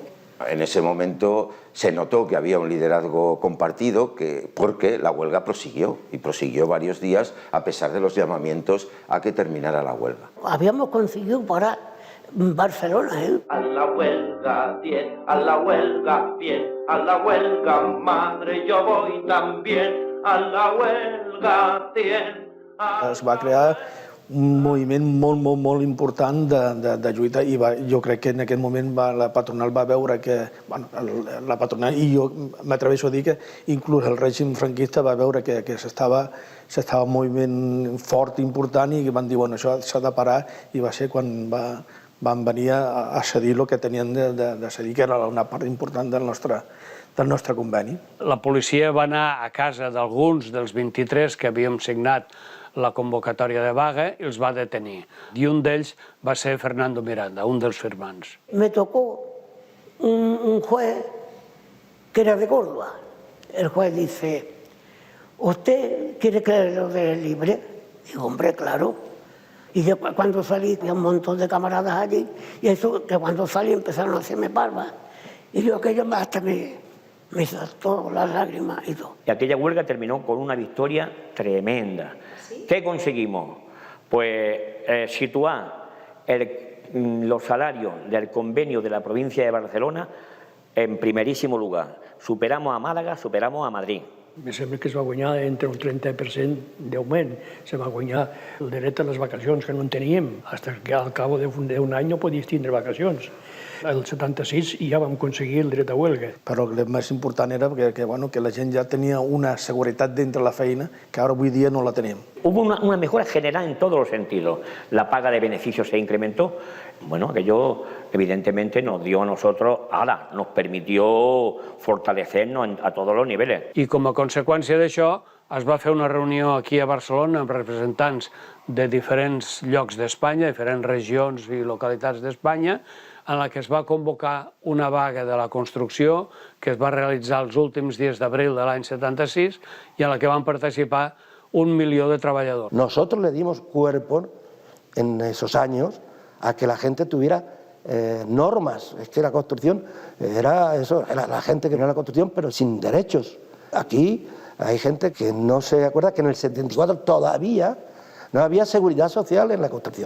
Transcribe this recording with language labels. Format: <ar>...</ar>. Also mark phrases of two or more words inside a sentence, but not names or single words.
<es>En ese momento se notó que había un liderazgo compartido porque la huelga prosiguió varios días a pesar de los llamamientos a que terminara la huelga. Habíamos conseguido parar Barcelona, ¿eh? A la huelga 10, a la huelga 10, a la huelga madre, yo voy también, a la huelga 10.</es> <ca>Es va crear un moviment molt important de lluita i jo crec que en aquest moment la patronal va veure que, la patronal, i jo m'atreveixo a dir que inclús el règim franquista va veure que s'estava un moviment fort i important i van dir, bueno, això s'ha de parar, i va ser quan van venir a cedir el que tenien de cedir, que era una part important del nostre conveni. La policia va anar a casa d'alguns dels 23 que havíem signat la convocatòria de vaga i els va detenir. I un d'ells va ser Fernando Miranda, un dels firmants.</ca> <es>Me tocó un juez que era de Córdoba. El juez dice, ¿usted quiere que lo dé libre? Digo, hombre, claro. Y yo cuando salí, había un montón de camaradas allí, y eso que cuando salí empezaron a hacerme palmas. Y yo aquello hasta me saltó las lágrimas y todo. Y aquella huelga terminó con una victoria tremenda. ¿Sí? ¿Qué conseguimos? Pues situar los salarios del convenio de la provincia de Barcelona en primerísimo lugar. Superamos a Málaga, superamos a Madrid.</es> <ca>Me sembla que es va guanyar entre un 30% d'augment. Se va guanyar el dret a les vacacions, que no en teníem, fins que al cabo d'un any no podies tindre vacacions. El 76 ja vam aconseguir el dret a huelga. Però el més important era que la gent ja tenia una seguretat dintre la feina que ara avui dia no la tenim.</ca> <es>Hubo una mejora general en todos los sentidos. La paga de beneficios se incrementó. Bueno, aquello evidentemente nos dio a nosotros, nos permitió fortalecernos a todos los niveles.</es> <ca>I com a conseqüència d'això es va fer una reunió aquí a Barcelona amb representants de diferents llocs d'Espanya, diferents regions i localitats d'Espanya, en la que es va convocar una vaga de la construcció que es va realitzar els últims dies d'abril de l'any 76 i en la que van participar 1 milió de treballadors.</ca> <es>Nosotros le dimos cuerpo en esos años a que la gente tuviera normas. Es que la construcción era eso, era la gente que no era la construcción, pero sin derechos. Aquí hay gente que no se acuerda que en el 74 todavía no había seguridad social en la construcción.</es>